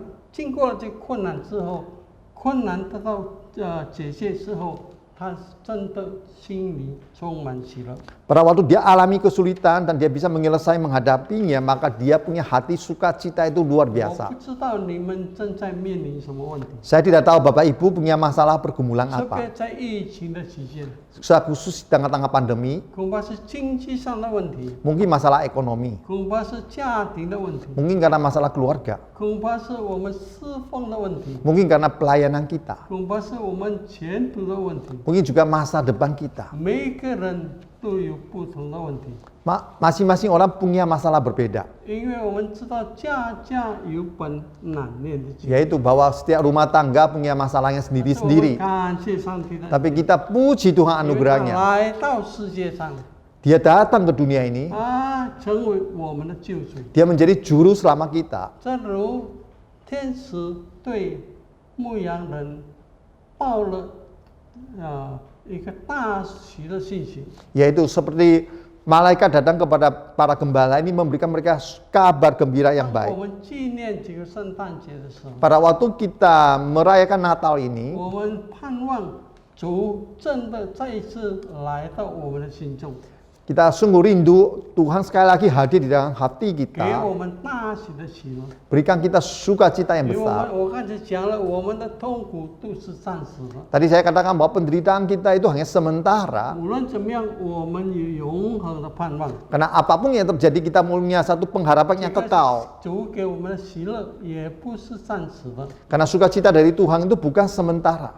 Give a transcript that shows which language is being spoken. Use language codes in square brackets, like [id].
[zh] 经过了这困难之后，困难得到解决之后，他真的心里充满喜乐。 [id] pada waktu dia alami kesulitan dan dia bisa menyelesaikan menghadapinya, maka dia punya hati sukacita itu luar biasa. [zh] 不知道你们正在面临什么问题， [id] Saya tidak tahu Bapak Ibu punya masalah pergumulan [zh] 特别 [id] apa. [zh] 在疫情的期间， [id] Secara khusus di tengah-tengah pandemi, [zh] 恐怕是经济上的问题， [id] mungkin masalah ekonomi, [zh] 恐怕是家庭的问题， [id] mungkin karena masalah keluarga, [zh] 恐怕是我们侍奉的问题， [id] mungkin karena pelayanan kita, [zh] 恐怕是我们前途的问题。 [id] mungkin juga masa depan kita. [zh] 每一个人都有不同的问题， [id] Masing-masing orang punya masalah berbeda, [zh] 因为我们知道家家有本难念的经。 [id] yaitu bahwa setiap rumah tangga punya masalahnya sendiri-sendiri. [zh] 感谢上帝的， [id] Tapi kita puji Tuhan anugerahnya. [zh] 来到世界上， [id] Dia datang ke dunia ini, [zh] 成为我们的救主。 [id] dia menjadi juru selamat kita. [zh] 正如天使对牧羊人报了一个大喜的信息， [id] Yaitu seperti malaikat datang kepada para gembala ini memberikan mereka kabar gembira yang [zh] 当 [id] baik. [zh] 我们纪念这个圣诞节的时候， [id] Pada waktu kita merayakan Natal ini, [zh] 我们盼望主真的再一次来到我们的心中， [id] kita sungguh rindu Tuhan sekali lagi hadir di dalam hati [zh] 给 [id] kita, [zh] 我们大喜的喜乐。 [id] berikan kita sukacita yang [zh] 因为 [id] besar. [zh] 我刚才讲了，我们的痛苦都是暂时的， [id] Tadi saya katakan bahwa penderitaan kita itu hanya sementara, [zh] 无论怎么样，我们有永恒的盼望。 [id] karena apapun yang terjadi kita punya satu pengharapan yang kekal. [zh] 主给我们的喜乐也不是暂时的， [id] Karena sukacita dari Tuhan itu bukan sementara,